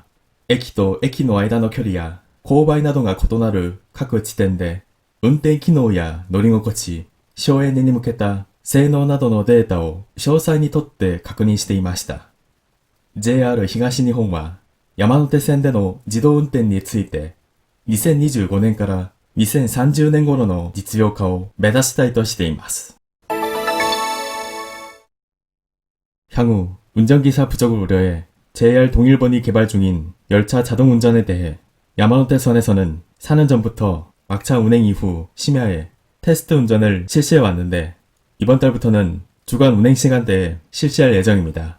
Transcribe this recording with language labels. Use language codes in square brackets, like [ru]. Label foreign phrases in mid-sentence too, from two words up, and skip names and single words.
[ja] 駅と駅の間の距離や勾配などが異なる各地点で、運転機能や乗り心地、省エネに向けた性能などのデータを詳細にとって確認していました。JR 東日本は山手線での自動運転について、2025年から2030年頃の実用化を目指したいとしています. [ko] 향후 운전기사 부족을 우려해 JR 동일본이 개발 중인 열차 자동운전에 대해 야마노테선에서는 4년 전부터 막차 운행 이후 심야에 테스트 운전을 실시해 왔는데, 이번 달부터는 주간 운행 시간대에 실시할 예정입니다.